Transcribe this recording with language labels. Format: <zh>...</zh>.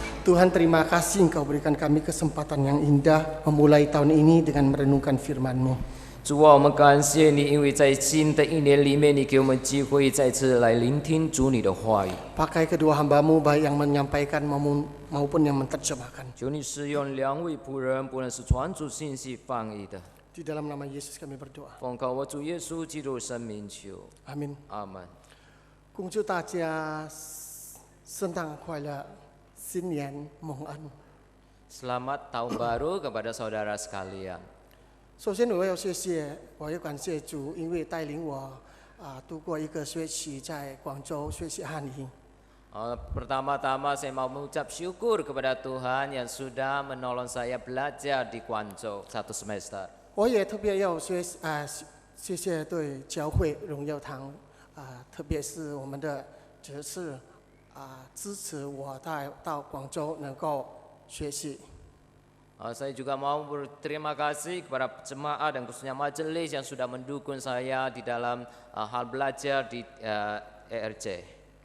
<id>Tuhan, terima kasih Engkau berikan kami kesempatan yang indah memulai tahun ini dengan merenungkan firman-Mu.</id> <zh>主啊，我们感谢你，因为在新的一年里面，你给我们机会再次来聆听主你的话语。</zh> <id>Pakai kedua hamba-Mu baik yang menyampaikan maupun yang menerjemahkan.</id> <zh>求你使用两位仆人，不论是传主信息、翻译的，</zh> <id>Di dalam nama Yesus kami berdoa.</id> <zh>奉靠我主耶稣基督生命求，</zh> <id>Amin.</id> <zh>阿门。恭祝大家圣诞快乐，新年蒙恩。</zh> <id>Selamat tahun baru kepada saudara sekalian.</id> <zh>首先我要感谢主，因为带领我度过一个学期在广州学习汉语。</zh> <id>Pertama-tama saya mau mengucap syukur kepada Tuhan yang sudah menolong saya belajar di Guangzhou 1 semester.</id> <zh>我也特别要谢谢对教会荣耀堂特别是我们的执事支持我到广州能够学习。</zh> <id>Saya juga mau berterima kasih kepada jemaat dan khususnya majelis yang sudah mendukung saya di dalam hal belajar di ERJ.</id>